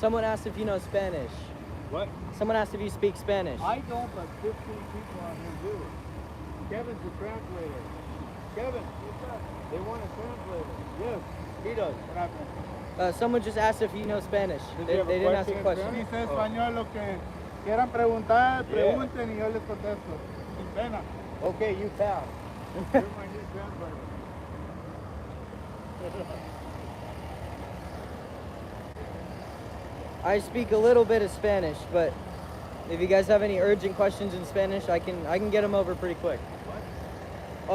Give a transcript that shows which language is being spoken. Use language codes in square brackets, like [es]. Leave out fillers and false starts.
[en] Someone asked if you know Spanish. What? Someone asked if you speak Spanish. I don't, but 15 people on here do. Kevin's the translator. Kevin, they want a translator. Yes, he does. What happened? Someone just asked if you know Spanish. They didn't ask a question. [es] Dice español lo que quieran preguntar, pregunten y yo les contesto. Sin pena. [en] Okay, you pass. You're my new translator. I speak a little bit of Spanish, but if you guys have any urgent questions in Spanish, I can get them over pretty quick. What?